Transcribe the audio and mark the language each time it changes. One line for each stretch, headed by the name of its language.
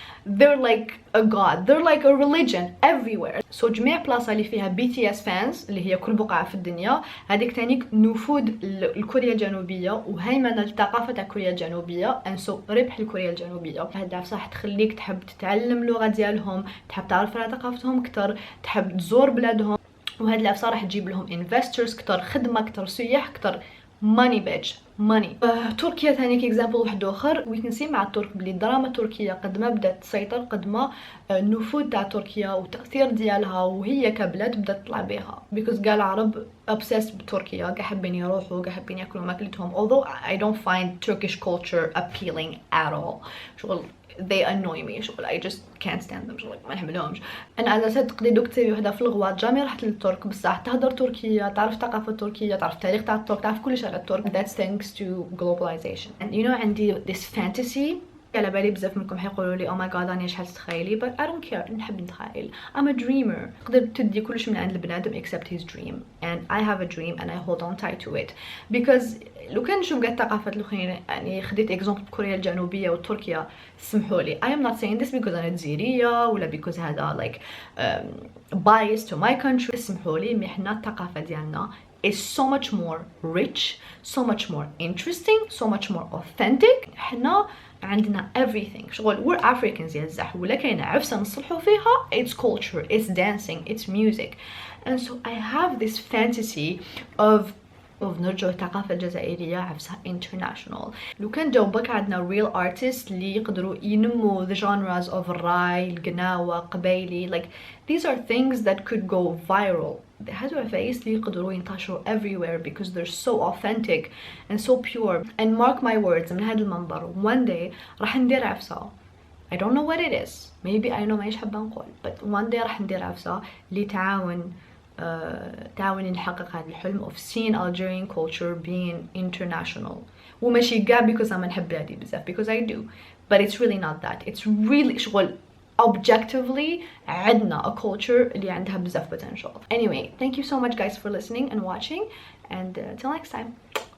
English: they're like a god, they're like a religion everywhere.
Arabic: So جميع بلاصة اللي فيها BTS fans اللي هي كل بقعة في الدنيا، هذيك تانيك نفوذ لكوريا الجنوبية وهيمنة لثقافة تاع كوريا الجنوبية
English: and so
Arabic: ربح لكوريا الجنوبية. هذا صح تخليك تحب تتعلم اللغة ديالهم، تحب تعرف على ثقافتهم كتر، تحب تزور بلادهم، وهاد العفسة راح تجيب لهم investors كتر، خدمة كتر، سياح كتر،
English: money bitch money.
Arabic: تركيا ثاني كإكزامبل واحد آخر.
English: we can see
Arabic: مع الترك بلي الدراما التركية قد ما بدات تسيطر، قد ما النفوذ تاع تركيا والتأثير ديالها وهي كبلاد بدات تطلع بها because قال العرب obsessed بتركيا، قاع حابين يروحوا، قاع حابين ياكلوا ماكلتهم.
English: although I don't find Turkish culture appealing at all. شغل they annoy me، شغل I just can't stand them، شغل
Arabic: ما نحملهمش. انا على اساس تقدري دوك تسوي وحده في الغوات جامي رحت للترك بصح تهضر تركيه، تعرف الثقافه التركيه، تعرف التاريخ تاع الترك، تعرف كل شيء على الترك.
English: that's thanks to globalization. and you know عندي this fantasy
Arabic: على بالي بزاف منكم حيقولوا لي oh my god راني شحال تتخيلي
English: but I don't care.
Arabic: نحب نتخيل.
English: I'm a dreamer.
Arabic: تقدر تدي كلش من عند البنادم
English: except his dream and I have a dream and I hold on tight to it because
Arabic: لو كان نشوف قاع الثقافات الاخرين يعني خديت اكزومبل كوريا الجنوبيه وتركيا سمحوا لي
English: I am not saying this because
Arabic: انا جزيريه ولا
English: because هذا like biased to my country.
Arabic: سمحوا لي مي حنا الثقافه ديالنا
English: is so much more rich, so much more interesting, so much more authentic.
Arabic: حنا عندنا everything. شغل
English: we're Africans
Arabic: يا الزح ولا كاينه عفسه نصلحوا فيها.
English: it's culture, it's dancing, it's music. and so I have this fantasy of
Arabic: نرجعوا الثقافة الجزائرية عفسها
English: international.
Arabic: لو كان جاوبك عندنا
English: real artists
Arabic: اللي يقدروا ينموا
English: the genres of
Arabic: الراي، القناوة، قبايلي.
English: like these are things that could go viral.
Arabic: هادو عفايس اللي يقدروا ينتشروا
English: everywhere because they're so authentic and so pure. and mark my words
Arabic: من هذا المنبر
English: one day
Arabic: راح ندير عفسة.
English: I don't know what it is. maybe I know
Arabic: مايش حابة نقول
English: but one day
Arabic: راح ندير عفسة لتعاون تعاون نحقق هذا الحلم
English: of seeing Algerian culture being international.
Arabic: وماشي قاع
English: because
Arabic: أنا نحب بلادي بزاف
English: because I do but it's really not that. it's really شغل objectively عندنا a culture
Arabic: اللي عندها بزاف
English: potential. anyway, thank you so much guys for listening and watching and till next time.